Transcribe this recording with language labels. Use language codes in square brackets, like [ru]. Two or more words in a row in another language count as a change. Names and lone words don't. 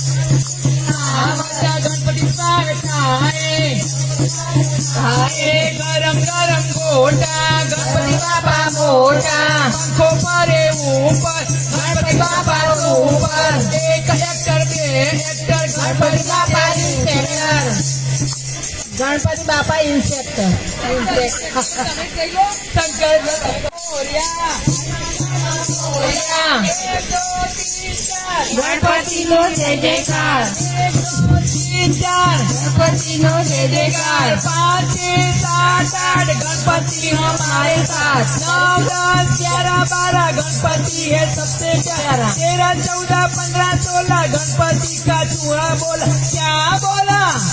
[gu] ગણપતિ સ્વાગત થાય ગરમ ગરમ ગોટા ગણપતિ બાપા મોટા પંખો પરે ઉપર ગણપતિ બાપા ઉપર એક હેક્ટર બે હેક્ટર ગણપતિ બાપા ઇન્સ્પેક્ટર ગણપતિ બાપા ઇન્સ્પેક્ટર શંકર મોરિયા ગણપતિ નો જય જયકાર ગણપતિ નો જય જયકાર [hi] 5 7 8 गणपति हमारे साथ 9 10 11 12 गणपति है सबसे प्यारा 13 14 15 16 गणपति का चूहा बोला क्या बोला